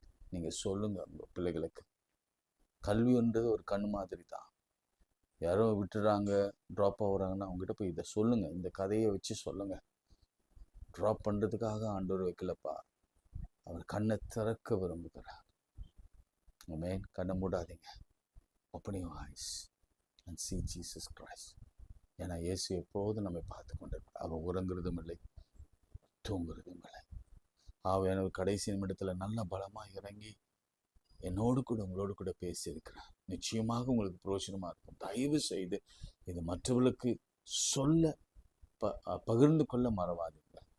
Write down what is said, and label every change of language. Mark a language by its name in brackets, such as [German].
[Tamil] நீங்க சொல்லுங்க உங்க பிள்ளைகளுக்கு, கல்வின்றது ஒரு கண் மாதிரி தான். யாரோ விட்டுறாங்க, ட்ராப் ஆகுறாங்கன்னா அவங்ககிட்ட போய் இதை சொல்லுங்க, இந்த கதையை வச்சு சொல்லுங்க. ட்ராப் பண்றதுக்காக ஆண்டவர் வைக்கலப்பா, அவர் கண்ணை திறக்க விரும்புகிறார். ஆமென். கண்ணை மூடாதீங்க, [English] open your eyes and see Jesus Christ. [Tamil] ஏன்னா இயேசு எப்போதும் நம்மை பார்த்து கொண்டிருக்கிறார். அவர் உறங்குறதும் இல்லை, தூங்குறதும் இல்லை. ஆவியானவர் கடைசி நிமிடத்துல நல்ல பலமா இறங்கி என்னோடு கூட உங்களோடு கூட பேசியிருக்கிறார். நிச்சயமாக உங்களுக்கு பிரயோஜனமா இருக்கும். தயவு செய்து இது மற்றவர்களுக்கு சொல்ல பகிர்ந்து கொள்ள மறவாதீங்க.